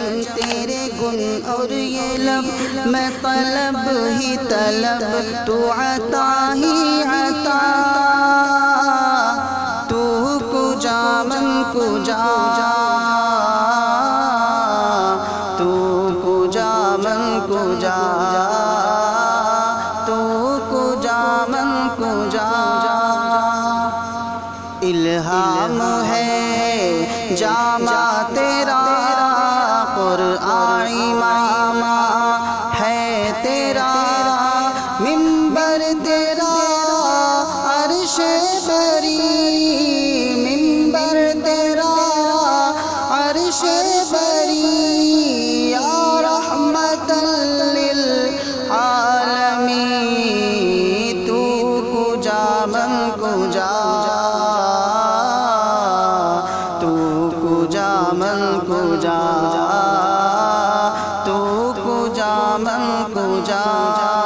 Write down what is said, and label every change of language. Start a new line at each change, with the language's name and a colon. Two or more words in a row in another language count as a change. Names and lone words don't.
Urdu: تیرے گن اور یہ لب میں طلب ہی طلب تو عطا ہی عطا
Persian: تو کجا من کجا تو کجا من کجا تو کجا من کجا
Urdu: الہام ہے جامع تیرا قرآن امام ہے تیرا منبر تیرا عرش بری منبر تیرا عرش بری
Arabic: یا رحمت
Persian: للعالمین تو کجا من کجا من کجا تو کجا من کجا